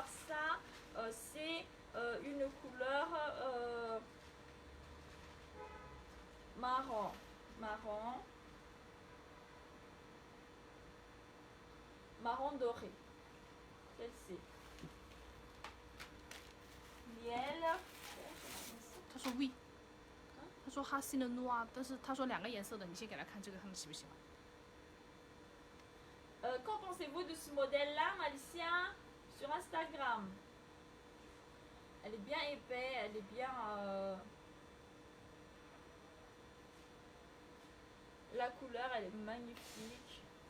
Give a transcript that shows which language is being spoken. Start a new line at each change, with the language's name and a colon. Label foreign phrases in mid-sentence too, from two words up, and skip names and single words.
French: Ça, c'est une couleur marron. Marron. Marron doré. Celle-ci. Miel.
Chinese: 他说 oui，他说哈西的 noir，但是他说2个颜色的，你先给他看这个，看他喜不喜欢。
French: Qu'en pensez-vous de ce modèle-là, Malicia, sur Instagram? Elle est bien épais, elle est bien... La couleur, elle est magnifique.